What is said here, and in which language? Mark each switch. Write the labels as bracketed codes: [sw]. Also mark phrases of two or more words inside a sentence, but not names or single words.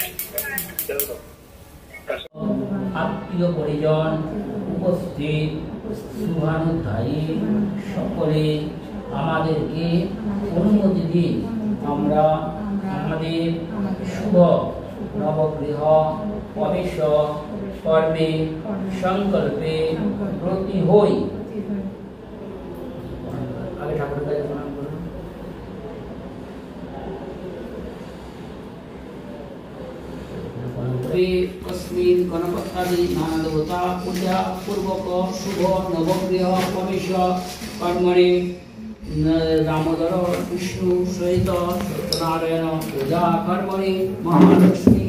[bn] আত্মীয় পরিজন উপস্থিত শুভানুধ্যায়ী সকলে আমাদেরকে অনুমতি দিন, আমরা আমাদের শুভ নবগৃহ প্রবেশ কর্মে সংকল্পে ব্রতী হই। আগে ঠাকুরের কাছে প্রণাম করুন। [sa] अस्मिन् गणपत्यादि नानादेवता पूजा पूर्वक शुभ नवगृह प्रवेश कर्मणि दामोदर विष्णु सहित सत्यनारायण पूजा कर्मणि महालक्ष्मी